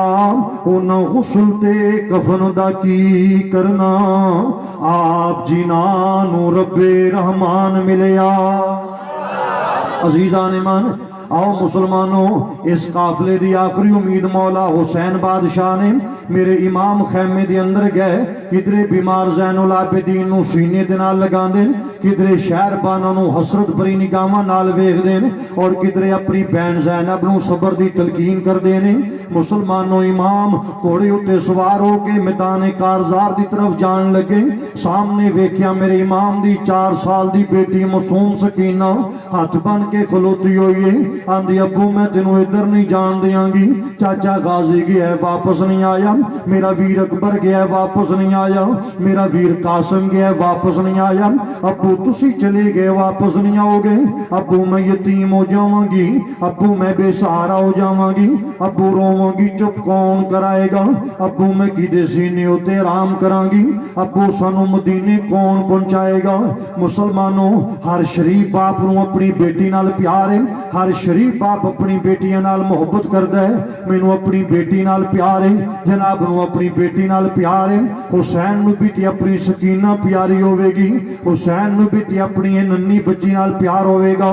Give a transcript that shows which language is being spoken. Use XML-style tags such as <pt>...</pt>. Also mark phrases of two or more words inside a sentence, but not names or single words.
<pa>انہاں غسل تے کفن دا کی کرنا، آپ جنانو رب رحمان ملیا. عزیزان ایمان، آؤ مسلمانوں اس قافلے دی آخری امید مولا حسین بادشاہ نے میرے امام خیمے دے اندر گئے. کدرے بیمار زین العابدین نو سینے دے نال لگان دین، کدرے شہر بانا نو حسرت بری نگاہاں نال ویکھ دین، اور کدرے اپنی بہن زینب نو صبر دی تلقین کر دینے. مسلمانوں امام گھوڑے اتے سوار ہو کے میدان کارزار دی طرف جان لگے. سامنے ویکھیا میرے امام دی 4 سال دی بیٹی معصوم سکینہ ہاتھ بن کے کھلوتی ہوئی ہے. آندی ابو میں تینوں ادھر نہیں جان دیاں گی، چاچا غازی گیا ہے واپس نہیں آیا، میرا ویر اکبر گیا ہے واپس نہیں آیا، میرا ویر قاسم گیا ہے واپس نہیں آیا، ابو تسی چلے گئے واپس نہیں آؤ گے، ابو میں یتیم ہو جاواں گی، ابو میں بے سہارا ہو جاواں گی، ابو رواں گی چپ کون کرائے گا، ابو میں کدے سینے اتے آرام کراں گی، ابو سانوں مدینے کون پہنچائے گا. مسلمانو ہر شریف باپ نوں اپنی بیٹی نال پیار ہے، ہر شریف باپ اپنی بیٹیاں نال محبت کردا ہے، مینوں اپنی بیٹی نال پیار ہے، جناب نوں اپنی بیٹی نال پیار ہے، حسین نوں بھی تے اپنی سکینہ پیاری ہووے گی، حسین نوں بھی تے اپنی ننھی بچی نال پیار ہووے گا.</pa>